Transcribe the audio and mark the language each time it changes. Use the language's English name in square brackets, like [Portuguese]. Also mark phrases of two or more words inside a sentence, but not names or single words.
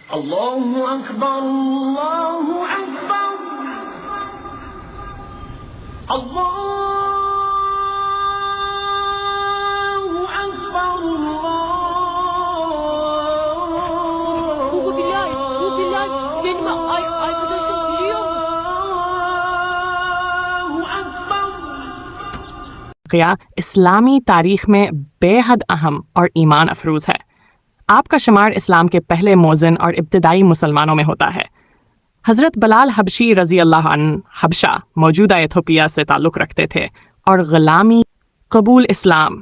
[Arabic] اللہ اکبر اللہ اکبر اللہ اکبر [Turkish] Bu Bilal benim arkadaşım biliyor musun? [Urdu] واقعہ اسلامی تاریخ میں بے حد اہم اور ایمان افروز ہے۔ آپ کا شمار اسلام کے پہلے مؤذن اور ابتدائی مسلمانوں میں ہوتا ہے۔ حضرت بلال حبشی رضی اللہ عنہ حبشہ موجودہ ایتھوپیا سے تعلق رکھتے تھے اور غلامی قبول اسلام۔